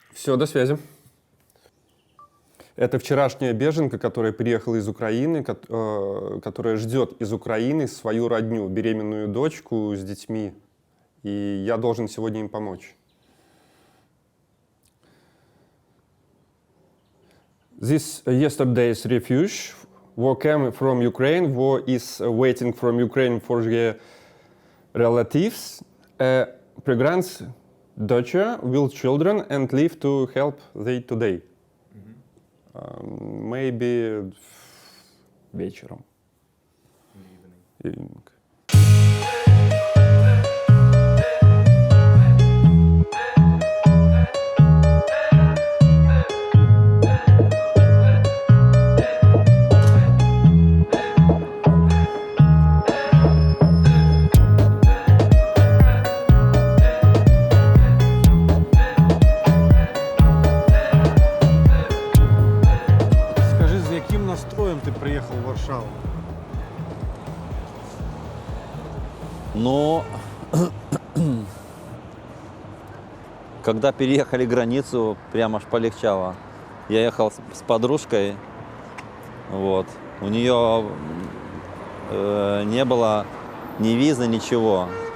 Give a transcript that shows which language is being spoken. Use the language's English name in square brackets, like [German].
[Russian] Все, до связи. Это вчерашняя беженка, которая приехала из Украины, которая ждет из Украины свою родню, беременную дочку с детьми. И я должен сегодня им помочь. [English] This yesterday's refuge who came from Ukraine, who is waiting from Ukraine for their relatives, pregnant daughter with children and leave to help they today. Maybe [Russian] вечером. [English] Evening. [Ukrainian] Скажи, з яким настроєм ти приїхав в Варшаву? [Russian] Но когда переехали границу, прямо аж полегчало. Я ехал с подружкой, вот. У нее не было ни визы, ничего.